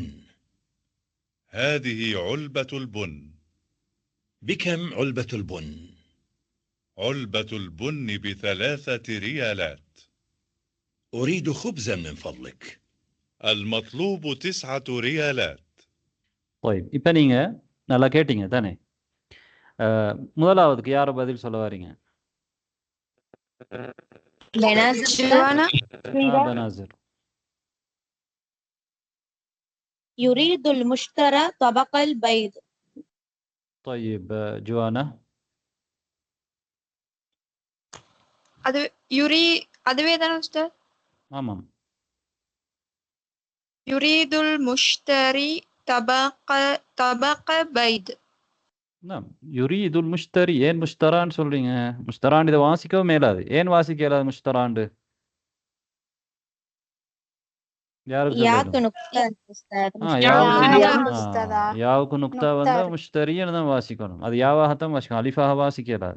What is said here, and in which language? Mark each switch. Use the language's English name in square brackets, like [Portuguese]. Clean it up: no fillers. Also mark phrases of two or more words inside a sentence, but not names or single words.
[Arabic] هذه علبة البن. بكم علبة البن؟ علبة البن ب3 ريالات. أريد خبزا من فضلك. المطلوب 9 ريالات. [Tamil] طيب இப்போ நீங்கள் நல்லா கேட்டீங்க தானே? முதலாவதுக்கு யாரை பதில் சொல்ல வரீங்க? [Arabic] بنازر. يريد المشترى طبق البيض. طيب جوانا. [Tamil] அதுவே தானே உஸ்தாத்? ஆமாம். [Arabic] يريد المشتري طبق بيض. نعم يريد المشتري. [Tamil] ஏன் முஷ்தரான்னு சொல்றீங்க? முஷ்தரான் இதை வாசிக்கவும் மேலாது. ஏன் வாசிக்க இயலாது முஷ்தராண்டு? யாருக்கு யாவுக்கு நுக்தா வந்தா முஷ்தரின்னு தான் வாசிக்கணும். அது யாவாகத்தான் வாசிக்கணும். அலிஃபாக வாசிக்க இயலாது.